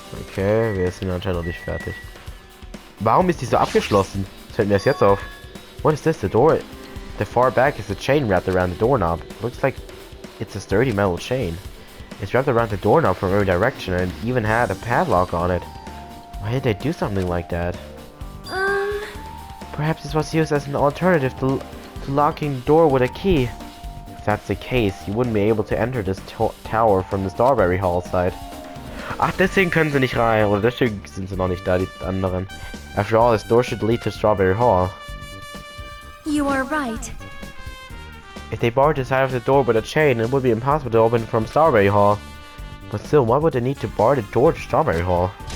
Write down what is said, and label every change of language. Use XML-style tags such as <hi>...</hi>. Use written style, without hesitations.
<de>Okay, wir sind anscheinend noch nicht fertig. Warum ist die so abgeschlossen? Das fällt mir erst jetzt auf.</de> <en>What is this? The door? The far back is a chain wrapped around the doorknob. Looks like it's a sturdy metal chain. It's wrapped around the doorknob from every direction and even had a padlock on it. Why did they do something like that? Perhaps this was used as an alternative to locking the door with a key. If that's the case, you wouldn't be able to enter this tower from the Strawberry Hall side.</en> <de>Ach, deswegen können sie nicht rein, oder deswegen sind sie noch nicht da, die anderen.</de> <en>After all, this door should lead to Strawberry Hall. You are right. If they barred the side of the door with a chain, it would be impossible to open from Strawberry Hall. But still, why would they need to bar the door to Strawberry Hall?</en>